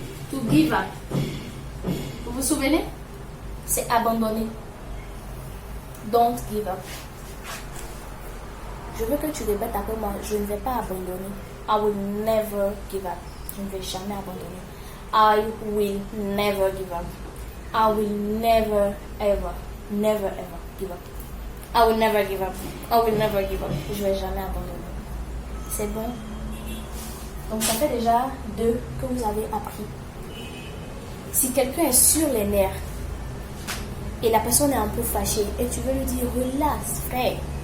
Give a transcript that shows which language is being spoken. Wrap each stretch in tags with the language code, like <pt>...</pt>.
<en>To give up.</en> <fr>Vous vous souvenez? C'est abandonner.</fr> <en>Don't give up.</en> <fr>Je veux que tu répètes après moi. Je ne vais pas abandonner.</fr> <en>I will never give up.</en> <fr>Je ne vais jamais abandonner.</fr> <en>I will never give up. I will never ever give up. I will never give up. I will never give up.</en> <fr>Je vais jamais abandonner. C'est bon? Donc ça fait déjà 2 que vous avez appris. Si quelqu'un est sur les nerfs et la personne est un peu fâchée et tu veux lui dire relax, frère.</fr>